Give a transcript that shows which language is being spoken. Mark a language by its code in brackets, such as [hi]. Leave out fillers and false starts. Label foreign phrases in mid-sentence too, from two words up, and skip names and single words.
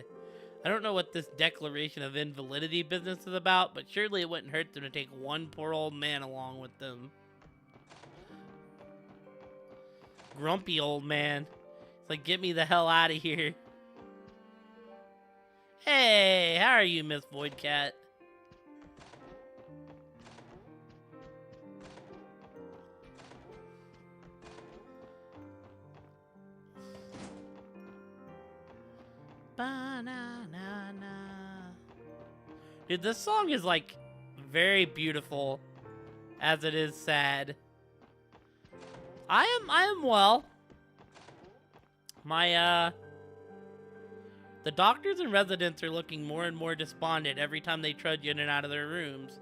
[en] I don't know what this declaration of invalidity business is about, but surely it wouldn't hurt them to take one poor old man along with them. Grumpy old man. It's like, get me the hell out of here. Hey, how are you, Miss Voidcat? Ba-na-na-na. Dude, this song is like very beautiful as it is sad. I am well. The doctors and residents are looking more and more despondent every time they trudge in and out of their rooms.